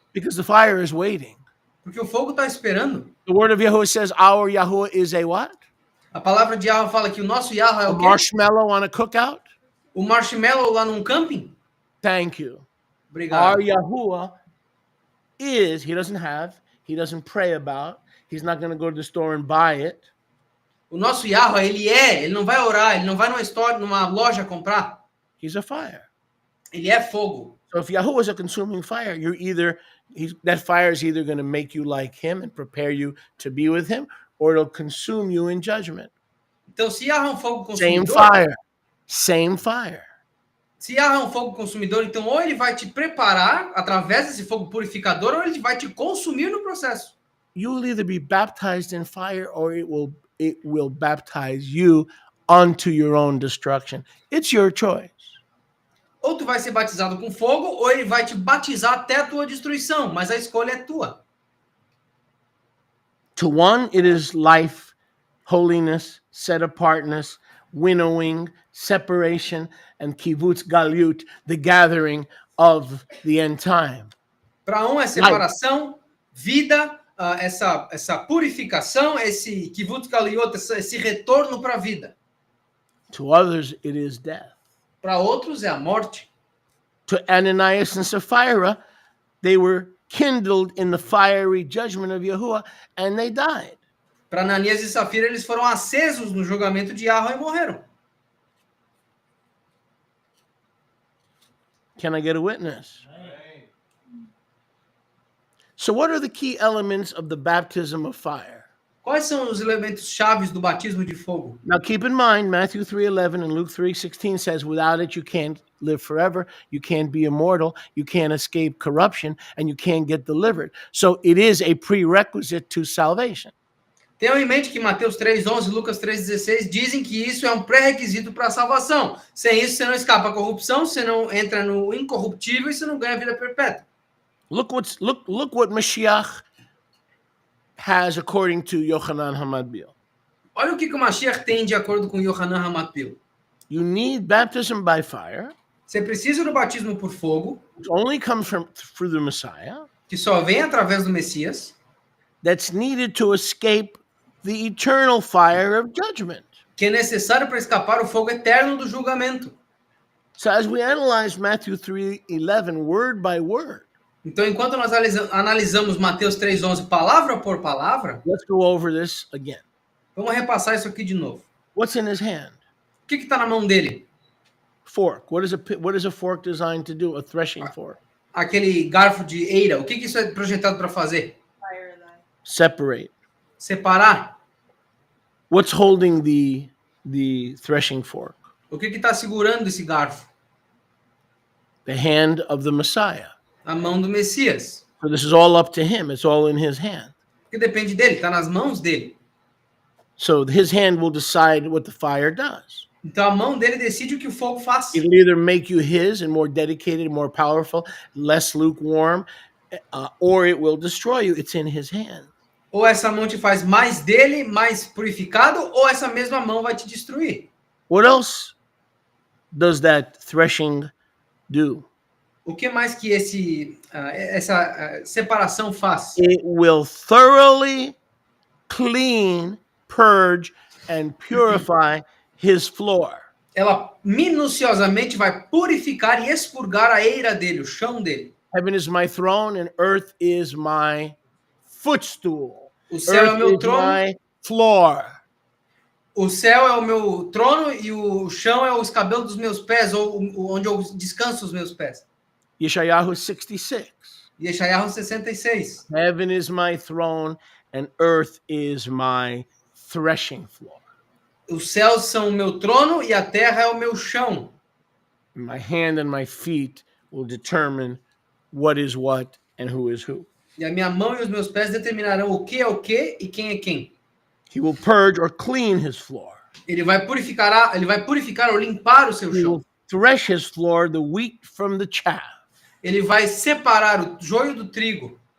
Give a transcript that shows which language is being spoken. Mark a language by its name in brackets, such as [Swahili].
[English] Because the fire is waiting. [Portuguese] Porque o fogo está esperando. [English] The word of Yahuwah says our Yahuwah is a what? [Portuguese] A palavra de Yahweh fala que o nosso Yahweh é A o quê? [English] marshmallow on a cookout? [Portuguese] O marshmallow lá num camping? [English] Thank you. [Portuguese] Obrigado. [English] Our Yahuwah is, he doesn't pray about, he's not going to go to the store and buy it. [Portuguese] O nosso Yahweh, ele não vai orar, ele não vai numa loja comprar. [English] He's a fire. [Portuguese] Ele é fogo. [English] So if Yahuwah is a consuming fire, that fire is either going to make you like him and prepare you to be with him, or it'll consume you in judgment. [Portuguese] Então, se Yahweh é um fogo [English] Same [Portuguese] consumidor, [English] fire. Same fire. [Portuguese] se Yahweh é um fogo consumidor, então ou ele vai te preparar através desse fogo purificador, ou ele vai te consumir no processo. [English] You will either be baptized in fire or it will baptize you unto your own destruction. It's your choice. [Portuguese] Ou tu vai ser batizado com fogo, ou ele vai te batizar até a tua destruição, mas a escolha é tua. [English] To one, it is life, holiness, set apartness, winnowing, separation, and kibbutz galut, the gathering of the end time. [Portuguese] Para um é separação, vida, essa purificação, esse kibbutz galiot, esse retorno para a vida. [English] To others, it is death. [Portuguese] Para outros é a morte. [English] To Ananias and Sapphira, they were kindled in the fiery judgment of Yahuwah, and they died. [Portuguese] Para Ananias e Safira, eles foram acesos no julgamento de Yahweh e morreram. [English] Can I get a witness? So what are the key elements of the baptism of fire? [Portuguese] Quais são os elementos chaves do batismo de fogo? [English] Now keep in mind, Matthew 3:11 and Luke 3:16 says, without it you can't live forever, you can't be immortal, you can't escape corruption, and you can't get delivered. So it is a prerequisite to salvation. [Portuguese] Tenham em mente que Mateus 3:11 e Lucas 3:16 dizem que isso é um pré-requisito para a salvação. Sem isso, você não escapa à corrupção, você não entra no incorruptível e você não ganha a vida perpétua. [English] Look what Mashiach has according to Yochanan HaMatbil. [Portuguese] Olha o que o Mashiach tem de acordo com Yohanan HaMatbil. [English] You need baptism by fire. [Portuguese] Você precisa do batismo por fogo, [English] Which only comes through the Messiah. [Portuguese] que só vem através do Messias, [English] That's needed to escape the eternal fire of judgment. [Portuguese] que é necessário para escapar o fogo eterno do julgamento. [English] So as we analyze Matthew 3:11 word by word, [Portuguese] Então, enquanto nós analisamos Mateus 3:11 palavra por palavra, [English] let's go over this again. [Portuguese] vamos repassar isso aqui de novo. [English] What's in his hand? [Portuguese] O que está na mão dele? [English] Fork. What is a fork designed to do? A threshing fork. [Portuguese] Aquele garfo de eira. O que isso é projetado para fazer? [English] Separate. [Portuguese] Separar. [English] What's holding the threshing fork? [Portuguese] O que está segurando esse garfo? [English] The hand of the Messiah. [Portuguese] A mão do Messias. [English] So this is all up to him. It's all in his hand. [Portuguese] Porque depende dele, está nas mãos dele. [English] So his hand will decide what the fire does. [Portuguese] Então a mão dele decide o que o fogo faz. [English] It'll either make you his and more dedicated, more powerful, less lukewarm, or it will destroy you. It's in his hand. [Portuguese] Ou essa mão te faz mais dele, mais purificado, ou essa mesma mão vai te destruir. [English] What else does that threshing do? [Portuguese] O que mais que essa separação faz? [English] It will thoroughly clean, purge, and purify his floor. [Portuguese] Ela minuciosamente vai purificar e expurgar a eira dele, o chão dele. [English] Heaven is my throne and earth is my footstool. [Portuguese] O céu é o meu [English] Earth is [Portuguese] trono. [English] my floor. [Portuguese] O céu é o meu trono e o chão é os cabelos dos meus pés, ou onde eu descanso os meus pés. [English] Yeshayahu 66. [Portuguese] Yeshayahu 66. [English] Heaven is my throne and earth is my threshing floor. [Portuguese] Os céus são o meu trono e a terra é o meu chão. [English] My hand and my feet will determine what is what and who is who. [Portuguese] E a minha mão e os meus pés determinarão o que é o que e quem é quem. [English] He will purge or clean his floor. [Portuguese] Ele vai purificar ou limpar o seu [English] He [Portuguese] chão. [English] will thresh his floor, the wheat from the chaff. [Portuguese] Ele vai separar o joio do trigo.